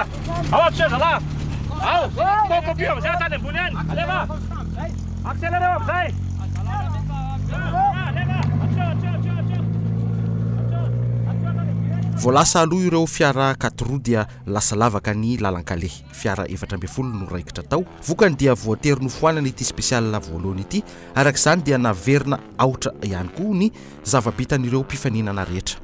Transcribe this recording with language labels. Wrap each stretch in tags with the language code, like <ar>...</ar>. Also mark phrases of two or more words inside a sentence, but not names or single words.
<pt>Ao, chega lá. Ao, pouco pior, já tá debulhando. Leva. Accelera, vai.</pt> <mg>Voalasa aloha ireo fiara 4 dia lasa lavaka ny lalan-kale. Fiara 14 no raikitra tao. Vokany dia voatery nofoanana ity spesial voalohany ity. Arak'izany dia naverina aotra ihany koa ny zava-bitan'ireo mpifaninana rehetra.</mg>